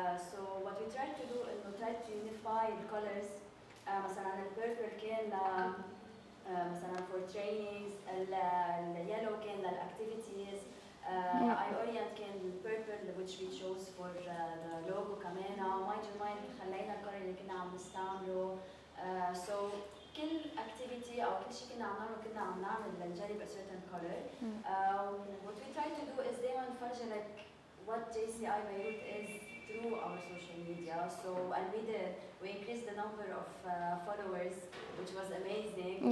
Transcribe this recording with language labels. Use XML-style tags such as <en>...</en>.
<en>So what we tried to do إنه try to unify the colors.</en> <ar>مثلا البيربل كان مثلا</ar> <en>for trainings,</en> <ar>اليellow كان للactivities.</ar> <en>I orient كان purple which we chose for the logo كمان.</en> <ar>mind your mind خلينا الكولر اللي كنا عم نستعمله. So كل activity أو كل شيء كنا عم نعمله كنا عم نعمل لنجرب</ar> <en>a certain color. What we try to do is</en> <ar>دايما نفرجي</ar> <en>like what JCI Beirut is through our social media. So and we increased the number of followers which was amazing.</en>